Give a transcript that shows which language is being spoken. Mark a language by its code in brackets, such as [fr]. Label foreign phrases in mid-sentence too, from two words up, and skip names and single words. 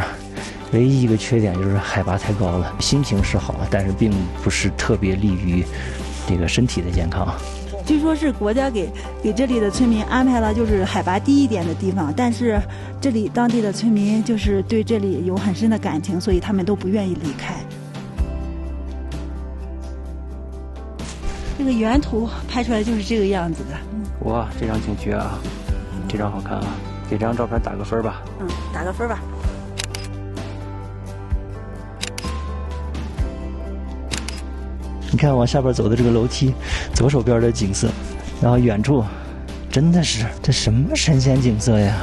[zh] 唯一一個缺點就是海拔太高了，心情是好，但是並不是特別利於這個身體的健康。據說是國家給這裡的村民安排了就是海拔低一點的地方，但是這裡當地的村民就是對這裡有很深的感情，所以他們都不願意離開。這個原圖拍出來就是這個樣子的。哇，這張挺絕啊，這張好看啊，給這張照片打個分吧。打個分吧。你看往下邊走的這個樓梯，左手邊的景色，然後遠處真的是這什麼神仙景色呀！